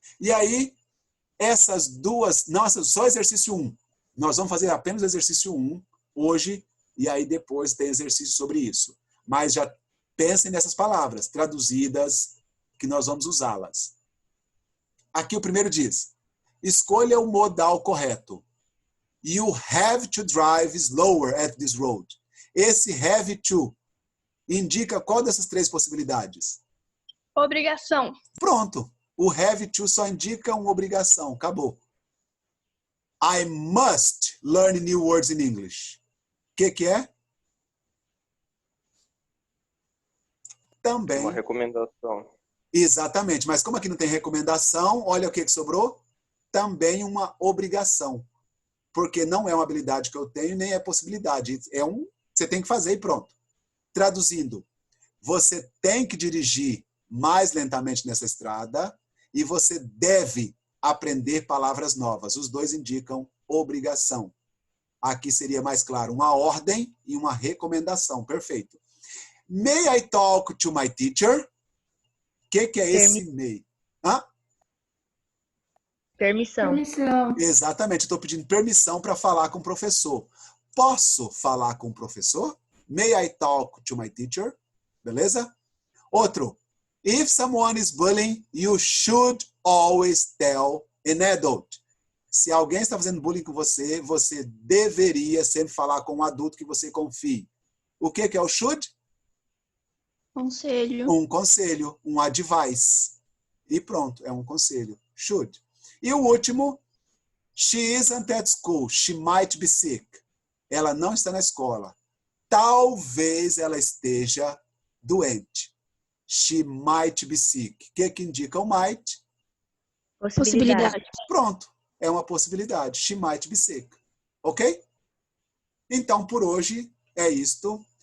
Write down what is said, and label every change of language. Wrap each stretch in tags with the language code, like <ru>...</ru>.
<pt>E aí, essas duas... Não, só exercício 1. Nós vamos fazer apenas o exercício 1 hoje, e aí depois tem exercício sobre isso. Mas já pensem nessas palavras traduzidas, que nós vamos usá-las. Aqui o primeiro diz, escolha o modal correto.</pt> <en>You have to drive slower at this road.</en> <pt>Esse have to indica qual dessas três possibilidades? Obrigação. Pronto. O have to só indica uma obrigação. Acabou.</pt> <en>I must learn new words in English.</en> <pt>O que é? Também. Uma recomendação. Exatamente. Mas como aqui não tem recomendação, olha o que sobrou. Também uma obrigação. Porque não é uma habilidade que eu tenho, nem é possibilidade. Você tem que fazer e pronto. Traduzindo. você tem que dirigir mais lentamente nessa estrada e você deve aprender palavras novas. Os dois indicam obrigação. Aqui seria mais claro, uma ordem e uma recomendação. Perfeito.</pt> <en>May I talk to my teacher?</en> <pt>O que é esse may? Hã? Permissão. Permissão. Exatamente, estou pedindo permissão para falar com o professor. Posso falar com o professor?</pt> <en>May I talk to my teacher?</en> <pt>Beleza? Outro.</pt> <en>If someone is bullying, you should always tell an adult.</en> <pt>Se alguém está fazendo bullying com você, você deveria sempre falar com um adulto que você confie. O que é o should? Conselho. Um conselho, um advice. E pronto, é um conselho. Should. E o último,</pt> <en>she isn't at school. She might be sick.</en> <pt>Ela não está na escola. Talvez ela esteja doente.</pt> <en>She might be sick.</en> <pt>O que indica o might? Possibilidade. Pronto, é uma possibilidade.</pt> <en>She might be sick.</en> <pt>Ok? Então, por hoje, é isto.</pt>